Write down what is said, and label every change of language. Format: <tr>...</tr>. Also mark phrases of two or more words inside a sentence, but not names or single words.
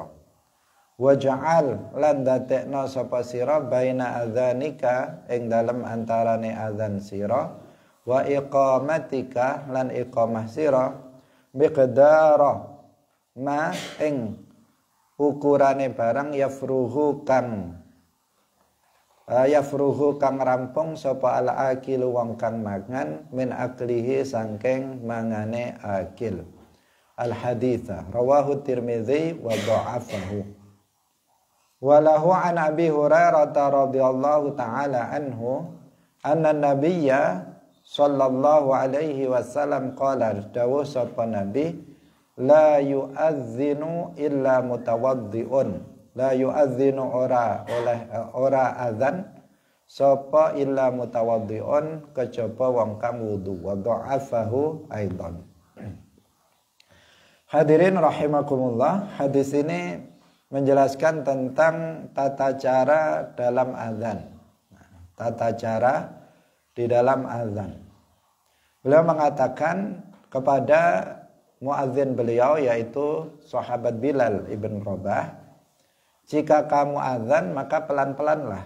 <jv>Waja'al lan dadekno sapa sira</jv> <ar>بين أذانك</ar> <jv>ing dalem antarane adzan sira</jv> <ar>وإقامتك</ar> <jv>lan iqamah sira</jv> <ar>مقدار ما</ar> <jv>ing ukurane barang yafruhu kang rampung sapa</jv> <ar>الآكل</ar> <jv>wong kang mangan</jv> <ar>من أكله</ar> <jv>sangking mangane akil.</jv> <ar>الحديث رواه الترمذي وضعفه. وله عن أبي هريرة رضي الله تعالى عنه أن النبي صلى الله عليه وسلم قال</ar> <jv>dawuh sapa nabi</jv> <ar>لا يؤذن إلا متوضئ. لا يؤذن</ar> <jv>ora azan sapa</jv> <ar>إلا متوضئ</ar> <jv>kejaba wong kang wudu.</jv> <ar>وضعفه أيضا.</ar> <id>Hadirin rahimakumullah, hadis ini menjelaskan tentang tata cara dalam azan. Tata cara di dalam azan. Beliau mengatakan kepada muadzin beliau yaitu sahabat Bilal ibn Rabah, jika kamu azan maka pelan-pelanlah.</id>